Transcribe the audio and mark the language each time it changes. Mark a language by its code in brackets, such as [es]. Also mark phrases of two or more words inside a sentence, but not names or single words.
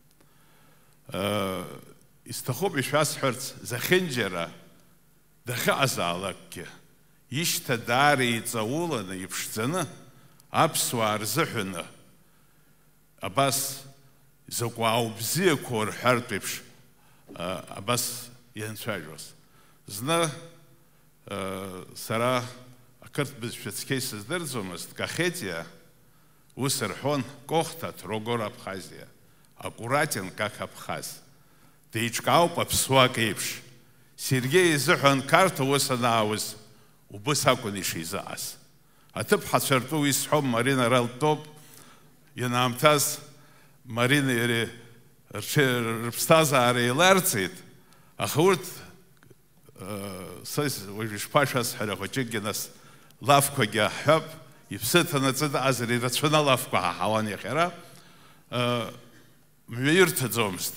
[ab] Исҭахуп ишәасҳәарц, зехьынџьара дахьыҟазаалакгьы ишьҭа даара иҵауланы, иԥшӡаны, аԥсуаа рзыҳәаны абас закә аубзиақәоу рҳәартә еиԥш абас ианцәажәоз. Зны сара ақырҭ бызшәа цқьа исыздырӡомызт, Кахетиа ус рҳәон, Кохта Трогор Абхазия, [ru] аккуратен как Абхаз. [ab] Деиҿкаауп аԥсуак еиԥш. Сергеи изыҳәан Қарҭа ус анаауз убыс акәын ишизааз. Аҭыԥҳацәа ртәы уи сҳәом, Марина ралтәоуп. Ианаамҭаз Марина иареи рыԥсҭазаара еиларҵеит, аха урҭ уажә ишԥашәасҳәара хәыҷыкгьы нас лафқәагьы аҳҳәап, иԥсы ҭанаҵы даазар ирацәаны алафқәа ҳаҳауан иахьара, мҩаирҭаӡомызт.